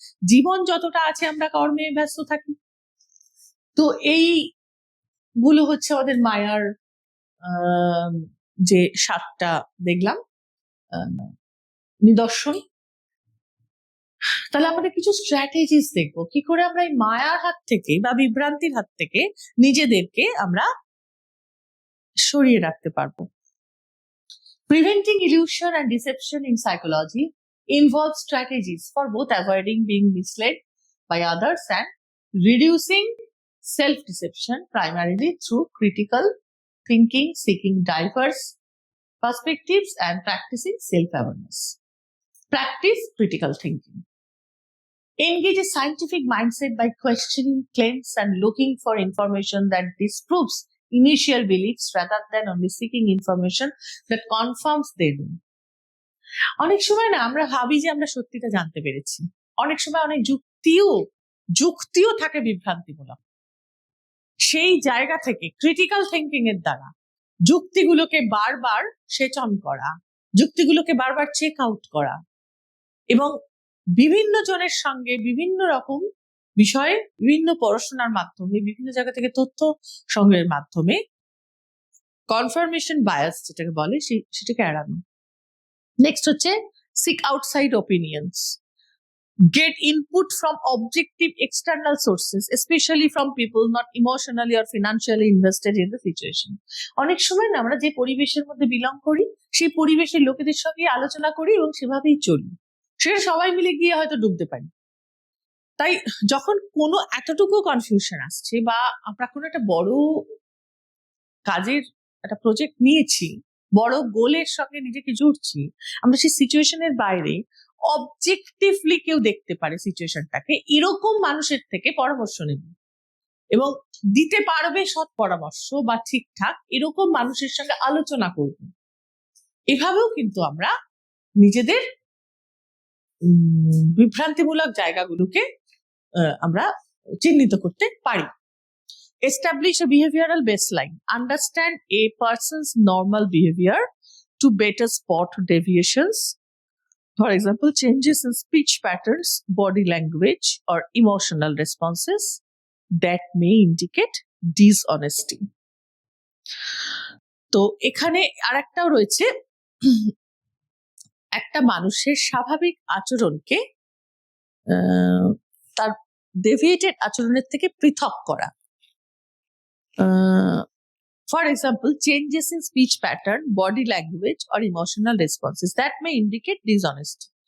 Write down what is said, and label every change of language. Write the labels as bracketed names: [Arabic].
[Bangla] জীবন যতটা আছে আমরা কর্মে ব্যস্ত থাকি। তো এই গুলো হচ্ছে আমাদের মায়ার যে 7টা দেখলাম নিদর্শন। তাহলে আমাদের কিছু স্ট্র্যাটেজিস দেখবো, কি করে আমরা এই মায়ার হাত থেকে বা বিভ্রান্তির হাত থেকে নিজেদেরকে আমরা সরিয়ে রাখতে পারবো। [English] Preventing illusion and deception in psychology involves strategies for both avoiding being misled by others and reducing self-deception, primarily through critical thinking, seeking diverse perspectives, and practicing self-awareness. Practice critical thinking. Engage a scientific mindset by questioning claims and looking for information that disproves initial beliefs rather than only seeking information that confirms them. [Bangla] অনেক সময় না আমরা ভাবি যে আমরা সত্যিটা জানতে পেরেছি, অনেক সময় অনেক যুক্তিও থাকে বিভ্রান্তিমূলক। সেই জায়গা থেকে ক্রিটিক্যাল থিঙ্কিং এর দ্বারা যুক্তিগুলোকে বারবার সেচন করা, যুক্তিগুলোকে বারবার চেক আউট করা, এবং বিভিন্ন জনের সঙ্গে বিভিন্ন রকম বিষয়ে বিভিন্ন পড়াশোনার মাধ্যমে, বিভিন্ন জায়গা থেকে তথ্য সংগ্রহের মাধ্যমে কনফার্মেশন বায়াস যেটাকে বলে সেটাকে এড়ানো। [English] Next হচ্ছে seek outside opinions, get input from objective external sources, especially from people not emotionally or financially invested in the situation. [Bangla] অনেক সময় না আমরা যে পরিবেশের মধ্যে বিলং করি, সেই পরিবেশের লোকেদের সঙ্গে আলোচনা করি এবং সেভাবেই চলি, সেটা সবাই মিলে গিয়ে হয়তো ডুবতে পারি। তাই যখন কোনো এতটুকু কনফিউশন আসছে, বা আমরা কোনো একটা বড় কাজের একটা প্রজেক্ট নিয়েছি, বড় গোলের সঙ্গে নিজেকে জুড়ছি, আমরা সেই সিচুয়েশনের বাইরে অবজেক্টিভলি কেউ দেখতে পারে সিচুয়েশনটাকে, এরকম মানুষের থেকে পরামর্শ নেব এবং দিতে পারবে সৎ পরামর্শ বা ঠিকঠাক এরকম মানুষের সঙ্গে আলোচনা করব। এভাবেও কিন্তু আমরা নিজেদের বিভ্রান্তিমূলক জায়গাগুলোকে আমরা চিহ্নিত করতে পারি। [English] Establish a behavioral baseline. Understand a person's normal behavior to better spot deviations. For example, changes in speech patterns, body language, or emotional responses that may indicate dishonesty. [Bangla] তো এখানে আরেকটাও রয়েছে, একটা মানুষের স্বাভাবিক আচরণকে তার ডেভিয়েটেড আচরণের থেকে পৃথক করা। [English] For example, changes in speech pattern, body language, or emotional responses that may indicate dishonesty.